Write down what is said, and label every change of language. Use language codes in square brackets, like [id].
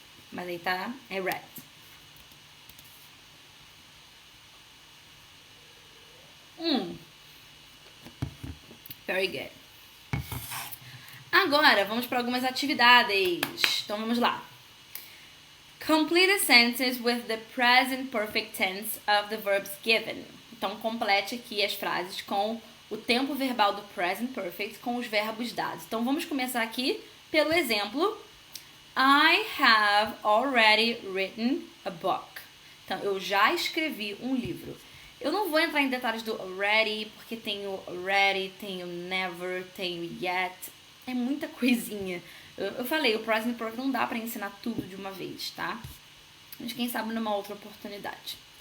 [pt] Mas aí tá, é read. [en] Very good. [pt] Agora, vamos para algumas atividades. Então, vamos lá. [en] Complete a sentence with the present perfect tense of the verbs given. [pt] Então, complete aqui as frases com o tempo verbal do present perfect com os verbos dados. Então, vamos começar aqui pelo exemplo. [en] I have already written a book. [pt] Então, eu já escrevi um livro. Eu não vou entrar em detalhes do already, porque tem o already, tem o never, tem o yet. É muita coisinha. Eu falei, o present perfect não dá pra ensinar tudo de uma vez, tá? Mas quem sabe numa outra oportunidade.